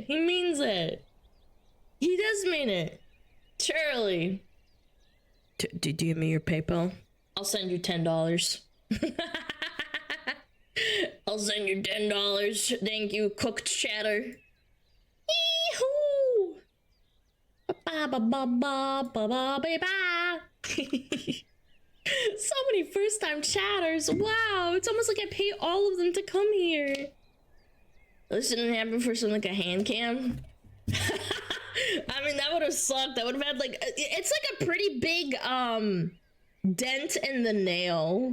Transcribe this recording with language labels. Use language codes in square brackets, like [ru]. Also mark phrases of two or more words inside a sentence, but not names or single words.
[en] He means it. He does mean it. Charlie. Do you give me your PayPal? I'll send you $10. I'll send you $10. Thank you, cooked chatter. Yee-hoo! Ba-ba-ba-ba-ba-ba-ba-ba. So many first-time chatters. Wow, it's almost like I pay all of them to come here. This didn't happen for something like a hand cam. I mean, that would have sucked. That would have had like, it's like a pretty big dent in the nail.